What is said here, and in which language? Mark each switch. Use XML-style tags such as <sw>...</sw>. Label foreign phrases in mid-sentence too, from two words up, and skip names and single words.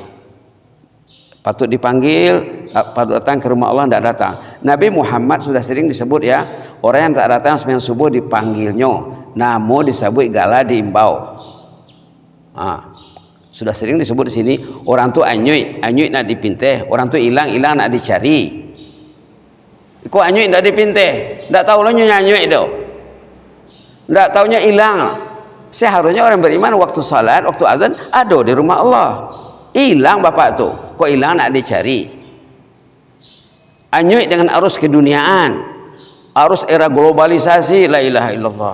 <id>Patut dipanggil, patut datang ke rumah Allah, tidak datang. Nabi Muhammad sudah sering disebut ya, orang yang tak datang sembahyang subuh dipanggilnya, namun disebut gala diimbau. Sudah sering disebut di sini,</id> <min>orang tu anyuy nak dipinteh, orang tu hilang nak dicari. Kok anyuy nak dipinteh? Tak tahu lo anyuy itu.</min> <id>Tidak tahunya hilang. Seharusnya orang beriman waktu salat, waktu azan ada di rumah Allah.</id> <min>Hilang bapak tu. Kok hilang nak dicari?</min> <id>Anyuy dengan arus keduniaan, arus era globalisasi,</id> <ar>لا إله إلا الله.</ar>